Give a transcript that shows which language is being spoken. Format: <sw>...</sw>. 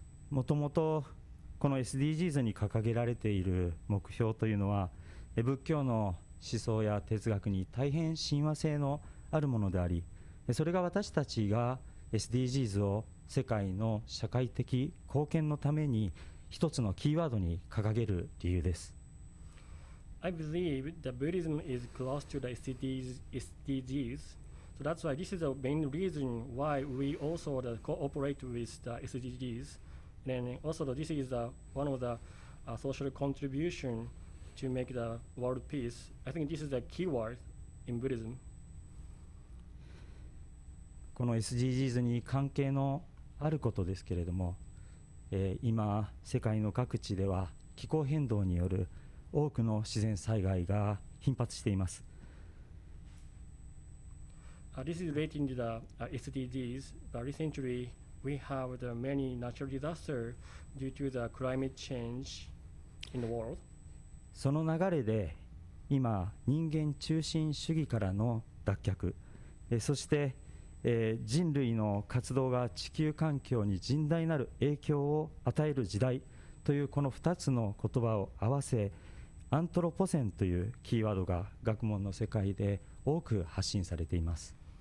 <ja>もともとこの SDGs に掲げられている目標というのは、仏教の思想や哲学に大変親和性のあるものであり、それが私たちがSDGs を世界の社会的貢献のために一つのキーワードに掲げる理由です。</ja> <en>I believe that Buddhism is close to the SDGs, so that's why this is the main reason why we also cooperate with the SDGs, and also this is one of the social contribution to make the world peace. I think this is the keyword in Buddhism.</en> <ja>この SDGs に関係のあることですけれども、今世界の各地では気候変動による多くの自然災害が頻発しています。</ja> <en>This is relating to the SDGs, but recently we have the many natural disasters due to the climate change in the world.</en> <ja>その流れで今人間中心主義からの脱却、そして人類の活動が地球環境に甚大なる影響を与える時代というこの2つの言葉を合わせ、アントロポセンというキーワードが学問の世界で多く発信されています。</ja>